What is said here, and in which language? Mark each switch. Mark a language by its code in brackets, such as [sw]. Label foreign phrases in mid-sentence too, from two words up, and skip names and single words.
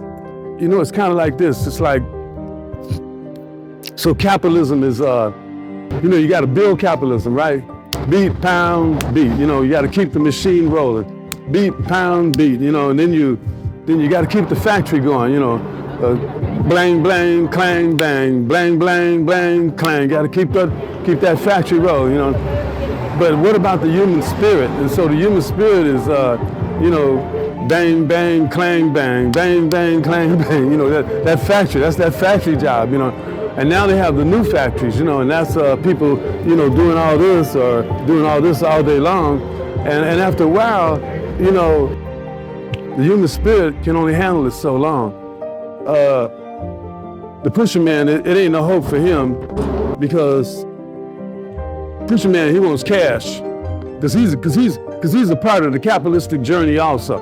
[en] It's kind of like this. It's like, so capitalism is, you got to build capitalism, right? Beat, pound, beat. You got to keep the machine rolling. Beat, pound, beat. And then you got to keep the factory going. Blang, blang, clang, bang, blang, blang, blang, clang. Got to keep that factory rolling. But what about the human spirit? And so the human spirit is, bang, bang, clang, bang, bang, bang, clang, bang. That factory. That's that factory job. And now they have the new factories, and that's people, doing all this or doing all this all day long. And after a while, the human spirit can only handle it so long. The pusher man, it ain't no hope for him because pusher man, he wants cash because he's a part of the capitalistic journey also.